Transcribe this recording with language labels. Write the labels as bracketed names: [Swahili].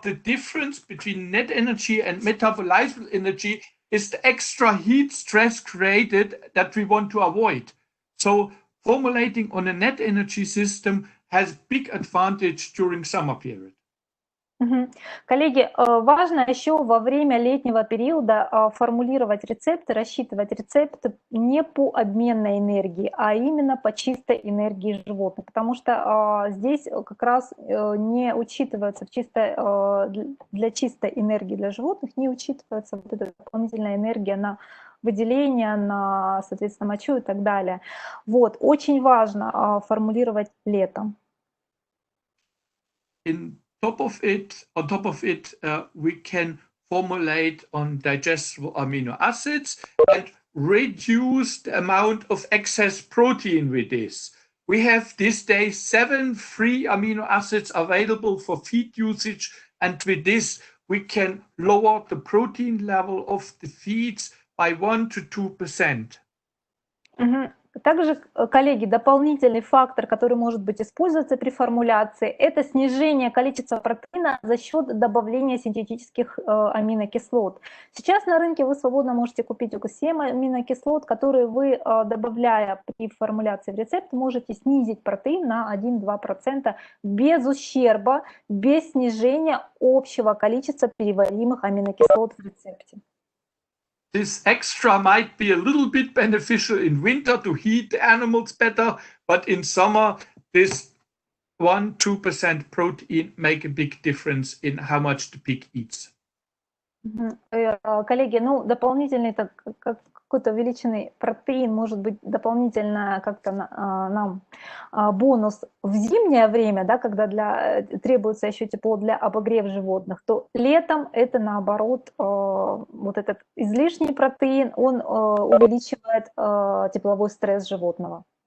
[English] The difference between net energy and metabolizable energy is the extra heat stress created that we want to avoid. So formulating on a net energy system has big advantage during summer period. [Russian] Коллеги, важно еще во время летнего периода формулировать рецепты, рассчитывать рецепты не по обменной энергии, а именно по чистой энергии животных, потому что здесь как раз не учитывается для чистой энергии для животных не учитывается вот эта дополнительная энергия на выделение, на, соответственно, мочу и так далее. Вот, очень важно формулировать летом. [English] On top of it, we can formulate on digestible amino acids and reduce the amount of excess protein with this. We have these days 7 free amino acids available for feed usage, and with this we can lower the protein level of the feeds by 1 to 2%. [Russian] Также, коллеги, дополнительный фактор, который может быть использоваться при формуляции, это снижение количества протеина за счет добавления синтетических аминокислот. Сейчас на рынке вы свободно можете купить около 7 аминокислот, которые вы, добавляя при формуляции в рецепт, можете снизить протеин на 1-2% без ущерба, без снижения общего количества переваримых аминокислот в рецепте. [English] This extra might be a little bit beneficial in winter to heat the animals better, but in summer, this 1-2% protein make a big difference in how much the pig eats. [Russian] Коллеги, ну, дополнительный какой-то увеличенный протеин может быть дополнительно как-то нам бонус в зимнее время, да, когда требуется еще тепло для обогрева животных, то летом это наоборот, вот этот излишний протеин, он увеличивает тепловой стресс животного.